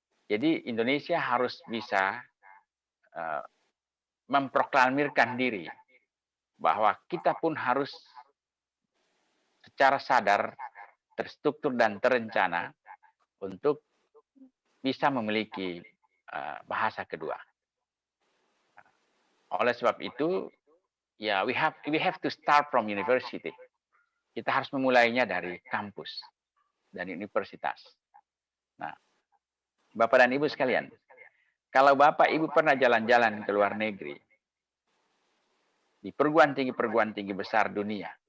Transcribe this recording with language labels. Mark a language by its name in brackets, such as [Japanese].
[Indonesian] Jadi Indonesia harus bisa memproklamirkan diri bahwa kita pun harus secara sadar, terstruktur dan terencana untuk bisa memiliki bahasa kedua. Oleh sebab itu, ya [English] we have to start from university. [Indonesian] Kita harus memulainya dari kampus dan universitas. Nah, Bapak dan Ibu sekalian, kalau Bapak Ibu pernah jalan-jalan ke luar negeri, di perguruan tinggi besar dunia,